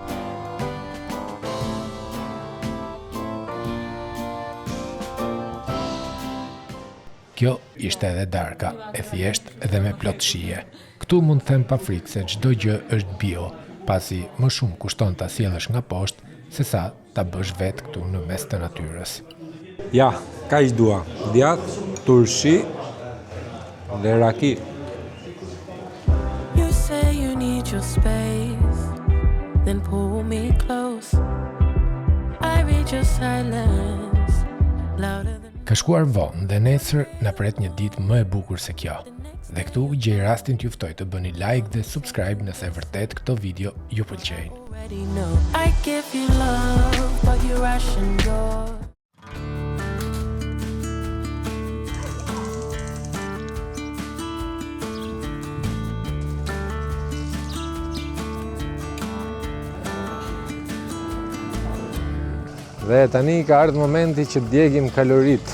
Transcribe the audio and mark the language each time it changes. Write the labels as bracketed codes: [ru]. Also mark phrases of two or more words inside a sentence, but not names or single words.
[sq] Kjo ishte edhe darka, e thjesht dhe me plot shije. Këtu mund të them pa frikë se çdo gjë është bio, pasi më shumë kushton ta sjellësh nga poshtë se sa ta bësh vetë këtu në mes të natyrës. Ja, kaq dua. Djath, turshi dhe raki. [en] Your space, then pull me close. I read your silence louder than. [sq] Ka shkuar vonë dhe nesër na pret një ditë më e bukur se kjo. Dhe këtu gjej rastin t'ju ftoj të bëni like dhe subscribe nëse vërtet këto video ju pëlqejnë. [en] I give you love, but you ration your. [sq] Dhe tani ka ardhur momenti që djegim kalorit.